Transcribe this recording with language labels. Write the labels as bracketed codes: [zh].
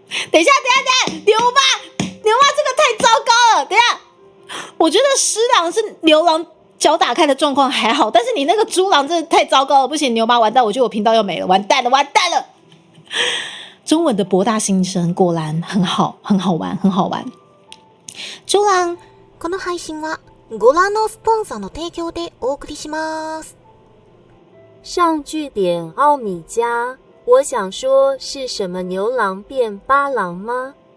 [zh] 等一下，牛妈这个太糟糕了！等一下，我觉得狮郎是牛郎脚打开的状况还好，但是你那个猪郎真的太糟糕了，不行，牛妈完蛋，我觉得我频道要没了，完蛋了！中文的博大精深，果然很好玩。猪郎， [ja] この配信はご覧のスポンサーの提供でお送りします。 [zh] 上句点奥米加，我想说是什么牛郎变八郎吗？